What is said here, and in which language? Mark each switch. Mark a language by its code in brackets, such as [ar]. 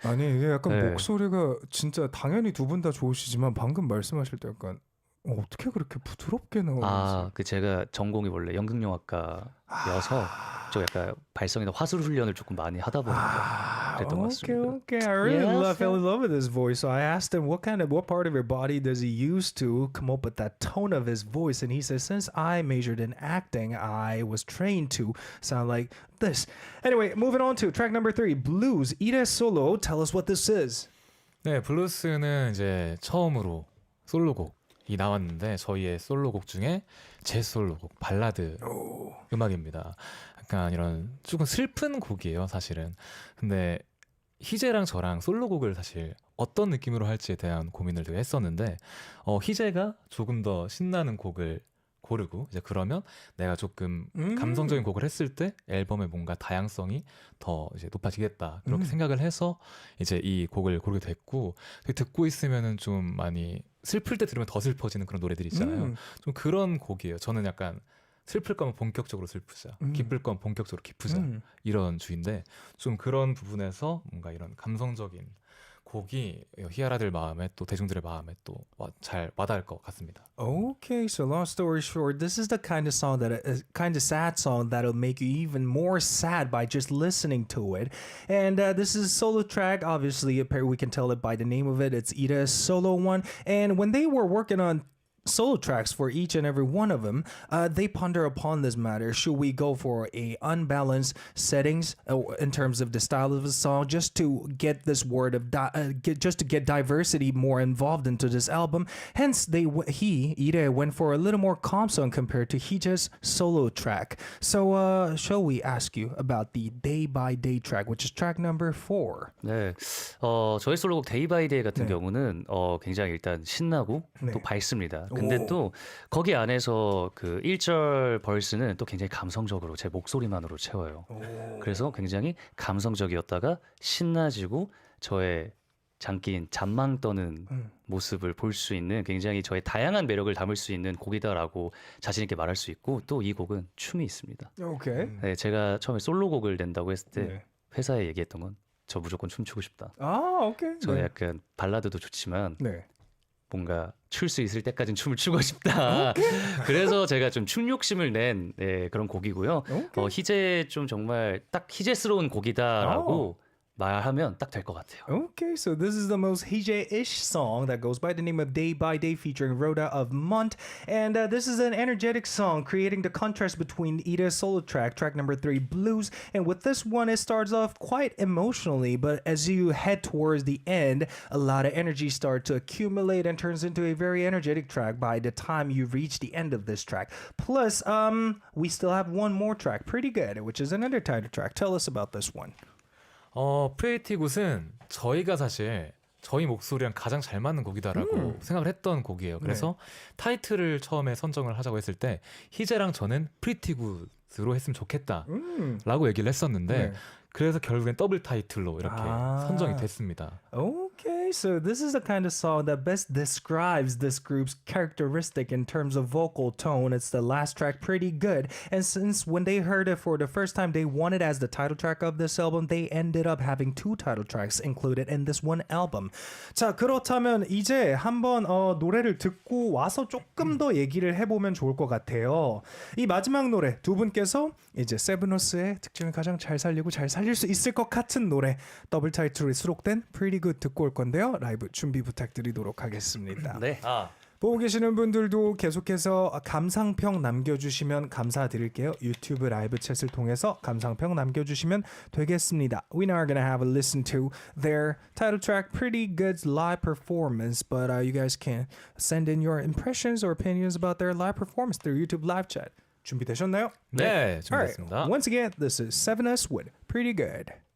[ko] 아니 이게 약간 네. 목소리가 진짜 당연히 두 분 다 좋으시지만 방금 말씀하실 때 약간 어떻게 그렇게 부드럽게 나오는지. 그 제가 전공이 원래 연극영화과여서 좀 약간 발성이나 화술 훈련을 조금 많이 하다 보니까 그랬던 것 같습니다. [en] Okay. I really Yes. fell in love with his voice. So I asked him what part of your body does he use to come up with that tone of his voice? And he says, since I majored in acting, I was trained to sound like this. Anyway, moving on to track number 3, Blues. Ireah Solo, tell us what this is. 네, 블루스는 이제 처음으로 솔로곡이 나왔는데 저희의 솔로곡 중에 제 솔로곡 발라드 음악입니다. 약간 이런 조금 슬픈 곡이에요, 사실은. 근데 희재랑 저랑 솔로곡을 사실 어떤 느낌으로 할지에 대한 고민을 되게 했었는데 희재가 조금 더 신나는 곡을 고르고 이제 그러면 내가 조금 감성적인 곡을 했을 때 앨범의 뭔가 다양성이 더 이제 높아지겠다 그렇게 생각을 해서 이제 이 곡을 고르게 됐고 듣고 있으면은 좀 많이 슬플 때 들으면 더 슬퍼지는 그런 노래들이 있잖아요. 좀 그런 곡이에요. 저는 약간 슬플 거면 본격적으로 슬프자, 기쁠 거면 본격적으로 기쁘자 이런 주인데 좀 그런 부분에서 뭔가 이런 감성적인 곡이 히아라들 마음에 또 대중들의 마음에 또 잘 와닿을 것 같습니다. Okay, so long story short, this is the kind of song that kind of sad song that'll make you even more sad by just listening to it. And this is a solo track. Obviously, we can tell it by the name of it. It's Ida's solo one. And when they were working on solo tracks for each and every one of them, they ponder upon this matter. Should we go for a unbalanced settings in terms of the style of the song, just to get this word of just to get diversity more involved into this album? Hence, Idae went for a little more calm song compared to Heejae's solo track. So, shall we ask you about the Day by Day track, which is track number 4? [ko] 네, 저희 솔로곡 데이 바이 데이 같은 네. 경우는 굉장히 일단 신나고 네. 또 밝습니다. 근데 오. 또 거기 안에서 그 1절 벌스는 또 굉장히 감성적으로 제 목소리만으로 채워요. 그래서 굉장히 감성적이었다가 신나지고 저의 장기인 잠망 떠는 모습을 볼 수 있는 굉장히 저의 다양한 매력을 담을 수 있는 곡이다라고 자신 있게 말할 수 있고 또 이 곡은 춤이 있습니다. [en] Okay. [ko] 네, 제가 처음에 솔로곡을 낸다고 했을 때 네. 회사에 얘기했던 건 저 무조건 춤추고 싶다. [en] Okay. [ko] 저는 약간 발라드도 좋지만 네. 뭔가 출 수 있을 때까지는 춤을 추고 싶다. 그래서 제가 좀 춤 욕심을 낸 그런 곡이고요. 희재 좀 정말 딱 희재스러운 곡이다라고 말하면 딱 될 것 같아요. [en] Okay, so this is the most Heejae-ish song that goes by the name of Day by Day featuring Rhoda of Mont. And this is an energetic song creating the contrast between Ida's solo track, track number 3, Blues. And with this one, it starts off quite emotionally, but as you head towards the end, a lot of energy starts to accumulate and turns into a very energetic track by the time you reach the end of this track. Plus, we still have one more track, Pretty Good, which is another title track. Tell us about this one. [ko] 프레이티 굿은 저희가 사실 저희 목소리랑 가장 잘 맞는 곡이다라고 생각을 했던 곡이에요. 그래서 타이틀을 처음에 선정을 하자고 했을 때 희재랑 저는 프리티 굿으로 했으면 좋겠다라고 얘기를 했었는데 네. 그래서 결국엔 더블 타이틀로 이렇게 선정이 됐습니다. [en] Okay, so this is the kind of song that best describes this group's characteristic in terms of vocal tone. It's the last track, Pretty Good. And since when they heard it for the first time, they wanted as the title track of this album, they ended up having 2 title tracks included in this one album. [ko] 자, 그렇다면 이제 한번 노래를 듣고 와서 조금 더 얘기를 해보면 좋을 것 같아요. 이 마지막 노래 두 분께서 이제 세븐어스의 특징을 가장 잘 살리고 잘 살릴 수 있을 것 같은 노래 더블 타이틀이 수록된 Pretty Good 듣고 올 건데요. 라이브 준비 부탁드리도록 하겠습니다. 네. 보고 계시는 분들도 계속해서 감상평 남겨주시면 감사드릴게요. 유튜브 라이브 챗을 통해서 감상평 남겨주시면 되겠습니다. [en] We now are gonna have a listen to their title track Pretty Good's live performance, but you guys can send in your impressions or opinions about their live performance through YouTube live chat. [ko] 준비되셨나요? 네, [en] Alright, [ko] 준비됐습니다. [en] once again, this is Sevenus with Pretty Good.